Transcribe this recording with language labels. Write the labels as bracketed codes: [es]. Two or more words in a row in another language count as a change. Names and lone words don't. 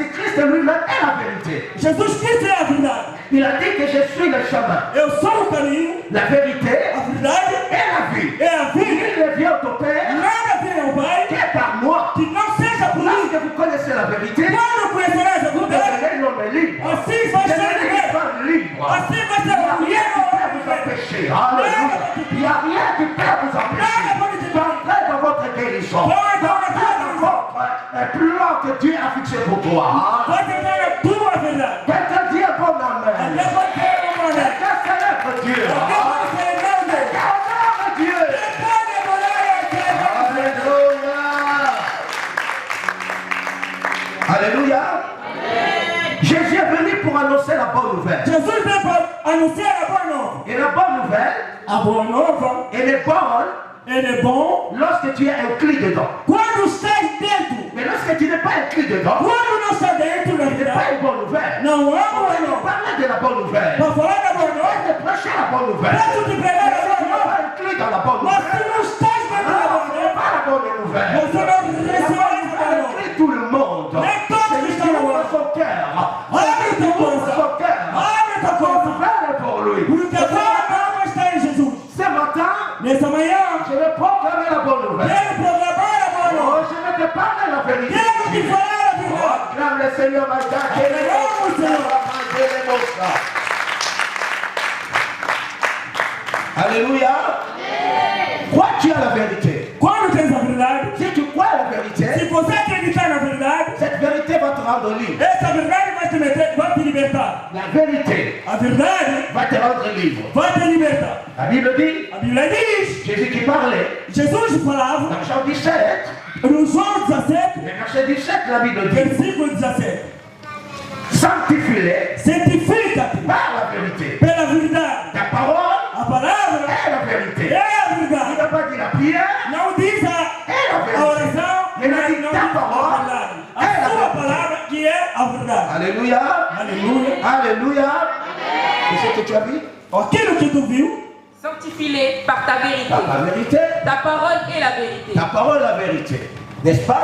[fr] Jésus-Christ lui-même est la vérité. [pt] Jesus Cristo é a verdade. [fr] Il a dit que je suis le chemin, [pt] Eu sou o caminho, [fr] la vérité [pt] a verdade [fr] et la vie. [pt] é a vida. [fr] Il ne vient au Père [pt] Nada vem ao Pai [fr] que par moi. [pt] que não seja por mim. [fr] Lorsque vous connaissez la vérité, [pt] Quando conhecerás a [fr] vous [pt] verdade, [fr] devenez l'homme libre. [pt] assim vai [fr] Vous [pt] ser [fr] devenez [pt] livre. [fr] une femme libre. [pt] Assim vai ser [fr] Il n'y a [pt] o [fr] rien qui peut [pt] livre. [fr] vous empêcher. Alléluia. Il n'y a rien qui peut vous empêcher d'entrer dans votre guérison. Dans votre plan que Dieu a fixé pour toi. [pt] Vai tentar a tua verdade. [fr] Quelqu'un dit un bon amen. [pt] Até vai ter uma maneira. [fr] Quelqu'un célèbre Dieu. [pt] Até vai ser grande. [fr] Honore Dieu. [pt] Pode adorar a Deus. [fr] Alléluia. Alléluia. Jésus est venu pour annoncer la bonne nouvelle. [pt] Jesus veio para anunciar a boa nova. [fr] Et la bonne nouvelle, [pt] A boa nova, [fr] elle est bonne [pt] ele é bom [fr] lorsque tu es inclus dedans. [pt] quando estás dentro. [fr] Mais lorsque tu n'es pas inclus dedans, [pt] Quando não está dentro da [fr] ce n'est pas [pt] verdade, [fr] une bonne nouvelle. [pt] não é [fr] On [pt] boa [fr] va nous [pt] nova. [fr] parler de la bonne nouvelle. [pt] Para falar da boa [fr] On [pt] nova, [fr] va te prêcher la bonne nouvelle. [pt] deixa eu te pregar [fr] Mais [pt] a [fr] si [pt] boa [fr] tu n'es [pt] nova. [fr] pas inclus dans la bonne [pt] Mas se [fr] nouvelle, [pt] não estás dentro da [fr] alors [pt] boa [fr] ce n'est [pt] nova, [fr] pas la bonne nouvelle. [pt] você não recebeu essa boa nova. [fr] Inclut tout le monde. Mais toi, Celui tu qui es ouvre son cœur. [pt] Abre [fr] Celui qui [pt] teu [fr] ouvre [pt] coração. [fr] son cœur. [pt] Abre tua [fr] Son [pt] coração. [fr] nouvelle pour lui. [pt] Porque a boa nova está em Jesus. [fr] Ce matin, [pt] Nessa manhã, [fr] je vais proclamer la bonne nouvelle. [pt] quero proclamar a boa nova. [fr] Oh, je vais te parler la vérité. [pt] Quero te falar a Oh, verdade. [fr] acclame le Seigneur, ma God. Acclamons le Seigneur. Alléluia. Crois-tu à la vérité? [pt] Quando tens a verdade, [fr] Si tu crois à la [pt] se [fr] vérité, [pt] você acreditar na verdade, [fr] cette vérité va te rendre libre. [pt] essa verdade vai te libertar. [fr] La vérité [pt] A verdade [fr] va te rendre libre. [pt] vai te libertar. [fr] La Bible dit, [pt] A Bíblia diz, [fr] Jésus qui parlait, [pt] Jesus falava [fr] dans Jean 17, [pt] no João 17, [fr] le verset 17, la Bible dit, [pt] versículo 17. [fr] sanctifie-les [pt] Santifica-te [fr] par la vérité. [pt] pela verdade. [fr] Ta parole [pt] A palavra [fr] est la vérité. [pt] é a [fr] Il [pt] verdade. [fr] n'a pas dit la prière, [pt] Não diz [fr] est [pt] a [fr] la vérité. [pt] oração, Ele mas diz não [fr] ta [pt] diz a [fr] parole [pt] verdade. é A a sua verdade. palavra que é a verdade. [fr] Alléluia. [pt] Aleluia. [fr] Alléluia. Qu'est-ce que tu as vu? [pt] Aquilo que tu viu, [fr] Sanctifie-les par ta vérité. Par la vérité. Ta parole est la vérité. Ta parole est la vérité. N'est-ce pas?